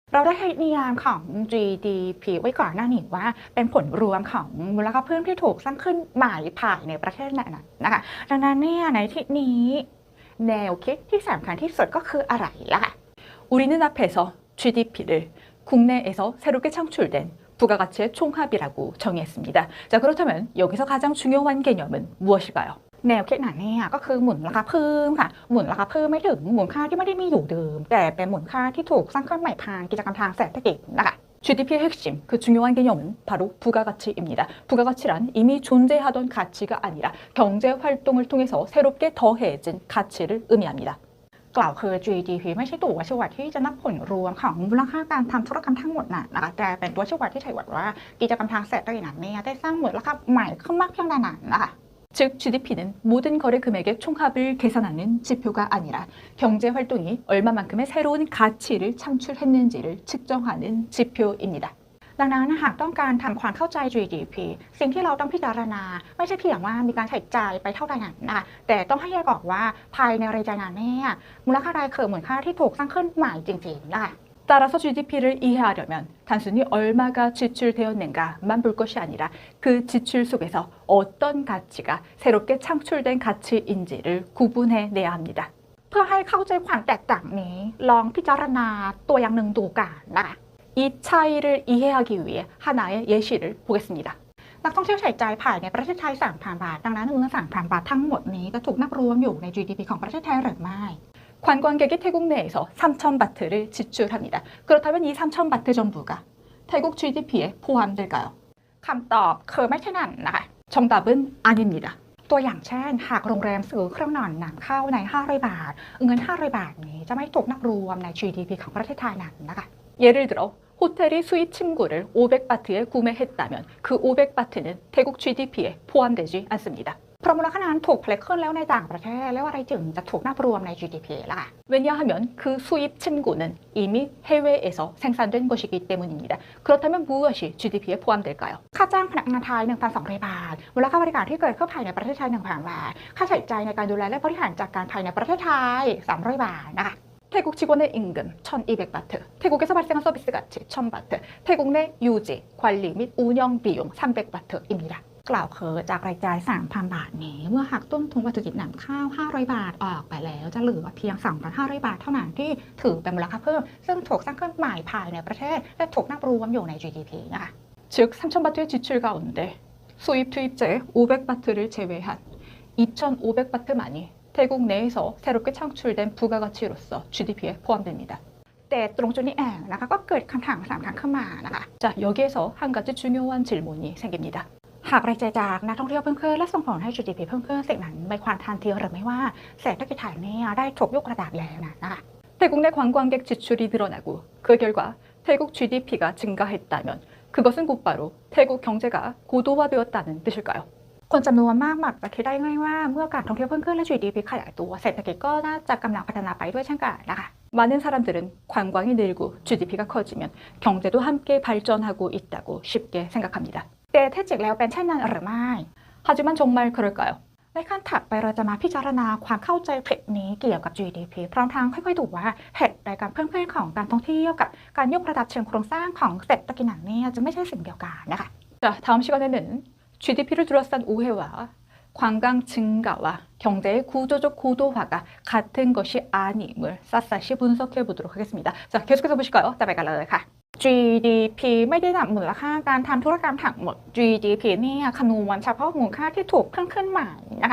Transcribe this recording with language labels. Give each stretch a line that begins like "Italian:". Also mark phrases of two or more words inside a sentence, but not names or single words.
Thai: เราได้ให้นิยามของ GDP ไว้ก่อนหน้านี้ว่าเป็นผลรวมของมูลค่าเพิ่มที่ถูกสร้างขึ้นใหม่ภายในประเทศนั้นนะคะดังนั้นเนี่ยในที่นี้แนวคิดที่สำคัญที่สุดก็คืออะไรล่ะคะ
Korean: 우리는 앞에서 GDP를 국내에서 새롭게 창출된 부가가치의 총합이라고 정의했습니다. 자, 그렇다면 여기서 가장 중요한 개념은 무엇일까요?
Thai: แนวคิดนั้นเนี่ยก็คือมูลค่าเพิ่มค่ะมูลค่าเพิ่มไม่ถึงมูลค่าที่ไม่ได้มีอยู่เดิมแต่เป็นมูลค่าที่ถูกสร้างขึ้นใหม่ผ่านกิจกรรมทางเศรษฐกิจนะคะ
Korean: GDP의 핵심, 그 중요한 개념은 바로 부가가치입니다. 부가가치란 이미 존재하던 가치가 아니라 경제 활동을 통해서 새롭게 더해진 가치를 의미합니다.
Thai: กล่าวคือ GDP ไม่ใช่ตัวชี้วัดที่จะนับผลรวมของมูลค่าการทำธุรกรรมทั้งหมดนะคะแต่เป็นตัวชี้วัดที่ใช้วัดว่ากิจกรรมทางเศรษฐกิจนั้นเนี่ยได้สร้างมูลค่าใหม่ขึ้นมากเพียงใดนั้นนะคะ
Korean: 즉 GDP는 모든 거래 금액의 총합을 계산하는 지표가 아니라 경제 활동이 얼마만큼의 새로운 가치를 창출했는지를 측정하는 지표입니다.
Thai: ดังนั้นหากต้องการทำความเข้าใจ GDP สิ่งที่เราต้องพิจารณาไม่ใช่เพียงว่ามีการใช้จ่ายไปเท่าใดนั้นนะคะแต่ต้องให้แยกออกว่าภายในรายจ่ายนั้นเนี่ยมูลค่าใดคือมูลค่าที่ถูกสร้างขึ้นใหม่จริงๆนะคะ
Korean: 따라서 GDP를 이해하려면 단순히 얼마가 지출되었는가만 볼 것이 아니라 그 지출 속에서 어떤 가치가 새롭게 창출된 가치인지를 구분해내야 합니다.
Thai: เพื่อให้เข้าใจความแตกต่างนี้ลองพิจารณาตัวอย่างหนึ่งดูกันนะคะ
Korean: 이 차이를 이해하기 위해 하나의 예시를 보겠습니다.
Thai: นักท่องเที่ยวใช้จ่ายภายในประเทศไทย 3,000 บาทดังนั้นเงิน 3,000 บาททั้งหมดนี้จะถูกนับรวมอยู่ใน GDP ของประเทศไทยหรือไม่
Korean: 관광객이 태국 내에서 3,000바트를 지출합니다. 그렇다면 이 3,000바트 전부가 태국 GDP에 포함될까요?
Thai: คำตอบคือไม่ใช่นั่นนะคะ
Korean: 정답은 아닙니다.
Thai: ตัวอย่างเช่นหากโรงแรมซื้อเครื่องนอนนำเข้าใน 500 บาทเงิน 500 บาทนี้จะไม่ถูกนับรวมใน GDP ของประเทศไทยนั้นนะคะ
Korean: 예를 들어 호텔이 수입 침구를 500바트에 구매했다면 그 500바트는 태국 GDP에 포함되지 않습니다.
Thai: เพราะมูลค่านั้นถูกผลิตขึ้นแล้วในต่างประเทศแล้วอะไรจึงจะถูกนับรวมใน GDP ล่ะ
Korean: 왜냐하면 그 수입 침구는 이미 해외에서 생산된 것이기 때문입니다. 그렇다면 무엇이 GDP에 포함될까요?
Thai: ค่าจ้างพนักงานไทย 1,200 บาทมูลค่าบริการที่เกิดขึ้นภายในประเทศไทย 1,000 บาทค่าใช้จ่ายในการดูแลและบริหารจัดการภายในประเทศไทย 300 บาทนะคะ
Korean: 태국 직원의 임금 1,200바트, 태국에서 발생한 서비스 가치 1,000바트, 태국 내 유지, 관리 및 운영 비용 300바트입니다.
Thai: กล่าวคือจากรายจ่าย 3,000 บาทนี้เมื่อหักต้นทุนวัตถุดิบนำเข้า 500 บาทออกไปแล้วจะเหลือเพียง 2,500 บาทเท่านั้นที่ถือเป็นมูลค่าเพิ่มซึ่งถูกสร้างขึ้นใหม่ภายในประเทศและถูกนับรวมอยู่ใน GDP นะคะ
Korean: 즉 3,000바트의 지출 가운데 수입 투입자의 500바트를 제외한 2,500바트만이 태국 내에서 새롭게 창출된 부가가치로서 GDP에 포함됩니다.
Thai: แต่ตรงจุดนี้เองนะคะก็เกิดคำถาม3ครั้งขึ้นมานะคะ
Korean: 자, 여기에서 한 가지 중요한 질문이 생깁니다.
Thai: หากรายจ่ายจากนักท่องเที่ยวเพิ่มขึ้นและส่งผลให้ GDP เพิ่มขึ้นสิ่งนั้นไม่ความทันทีหรือไม่ว่าเศรษฐกิจไทยเนี่ยได้ถูกยกระดับแล้วนะคะ
Korean: 태국 내 관광객 지출이 늘어나고 그 결과 태국 GDP가 증가했다면 그것은 곧바로 태국 경제가 고도화되었다는 뜻일까요?
Thai: คนจำนวนมากมักจะคิดได้ง่ายว่าเมื่อการท่องเที่ยวเพิ่มขึ้นและ GDP ขยายตัวเศรษฐกิจก็น่าจะกำลังพัฒนาไปด้วยเช่นกันนะคะ
Korean: 많은 사람들은 관광이 늘고 GDP가 커지면 경제도 함께 발전하고 있다고 쉽게 생각합니다.
Thai: แต่แท้จริงแล้วเป็นเช่นนั้นหรือไม่
Korean: 하지만 정말 그럴까요?
Thai: ในขั้นถัดไปเราจะมาพิจารณาความเข้าใจผิดนี้เกี่ยวกับ GDP พร้อมทั้งค่อยๆดูว่าเหตุใดการเพิ่มขึ้นของการท่องเที่ยวกับการยกระดับเชิงโครงสร้างของเศรษฐกิจนั้นเนี่ยจะไม่ใช่สิ่งเดียวกันนะคะ
Korean: 자, 다음 시간에는 GDP를 둘러싼 오해와 관광 증가와 경제의 구조적 고도화가 같은 것이 아님을 샅샅이 분석해 보도록 하겠습니다. 자, 계속해서 보실까요?
Thai: จะไปกันเลยค่ะ GDP ไม่ได้นับมูลค่าการทำธุรกรรมทั้งหมด GDP เนี่ยคำนวณเฉพาะมูลค่าที่ถูกเพิ่มขึ้นใหม่นะคะ